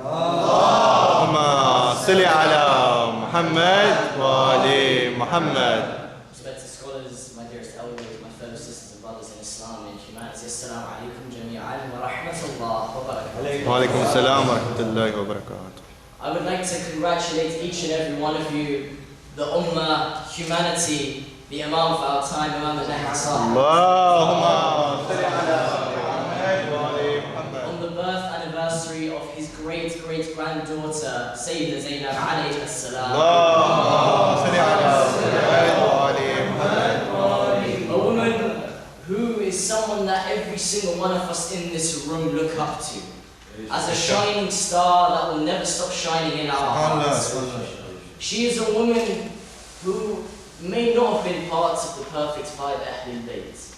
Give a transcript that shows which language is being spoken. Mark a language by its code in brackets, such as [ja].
[ar] اللهم صل على محمد وآل محمد. [en] Respected scholars, my dearest elders, my fellow sisters and brothers in Islam and humanity, [ar] Assalamu alaikum jami'an wa rahmatullah wa barakatuh. وعليكم السلام ورحمة الله وبركاته. [en] I would like to congratulate each and every one of you, the Ummah, humanity, the Imam of our time, Imam al-Nahdi. [ar] اللهم صل على محمد وآل محمد. [en] On the birth anniversary of his great-great-granddaughter, Sayyidah Zainab alayhi as-salam. [ar] اللهم صل على محمد وآل محمد. [en] A woman who is someone that every single one of us in this room look up to. As a shining star that will never stop shining in our hearts. She is a woman who may not have been part of the perfect five Ahlul Bayt.